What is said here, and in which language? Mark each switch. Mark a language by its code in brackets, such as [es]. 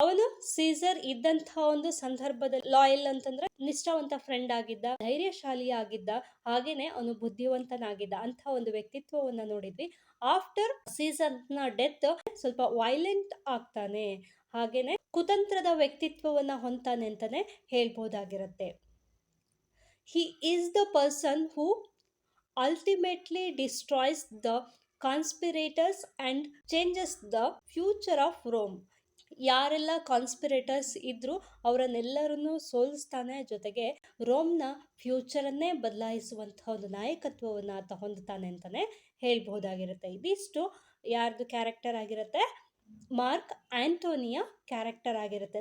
[kn] ಅವನು ಸೀಸರ್ ಇದ್ದಂತಹ ಒಂದು ಸಂದರ್ಭದಲ್ಲಿ ಲಾಯಲ್ ಅಂತಂದ್ರೆ ನಿಷ್ಠಾವಂತ ಫ್ರೆಂಡ್ ಆಗಿದ್ದ, ಧೈರ್ಯಶಾಲಿ ಆಗಿದ್ದ, ಹಾಗೇನೆ ಅವನು ಬುದ್ಧಿವಂತನಾಗಿದ್ದ ಅಂತ ಒಂದು ವ್ಯಕ್ತಿತ್ವವನ್ನ ನೋಡಿದ್ವಿ. ಆಫ್ಟರ್ ಸೀಸರ್ನ ಡೆತ್ ಸ್ವಲ್ಪ ವೈಲೆಂಟ್ ಆಗ್ತಾನೆ, ಹಾಗೇನೆ ಕುತಂತ್ರದ ವ್ಯಕ್ತಿತ್ವವನ್ನ ಹೊಂತಾನೆ ಅಂತಾನೆ ಹೇಳ್ಬೋದಾಗಿರುತ್ತೆ. [en] He is the person who ultimately destroys the conspirators and changes the future of Rome. [kn] ಯಾರೆಲ್ಲ ಕಾನ್ಸ್ಪಿರೇಟರ್ಸ್ ಇದ್ರು ಅವರನ್ನೆಲ್ಲರನ್ನು ಸೋಲಿಸ್ತಾನೆ, ಜೊತೆಗೆ ರೋಮ್ನ ಫ್ಯೂಚರನ್ನೇ ಬದಲಾಯಿಸುವಂತಹ ಒಂದು ನಾಯಕತ್ವವನ್ನು ಆತ ಹೊಂದುತ್ತಾನೆ ಅಂತಾನೆ ಹೇಳ್ಬಹುದಾಗಿರುತ್ತೆ. ಇದಿಷ್ಟು ಯಾರ್ದು ಕ್ಯಾರೆಕ್ಟರ್ ಆಗಿರುತ್ತೆ? ಮಾರ್ಕ್ ಆಂಟೋನಿಯ ಕ್ಯಾರೆಕ್ಟರ್ ಆಗಿರುತ್ತೆ.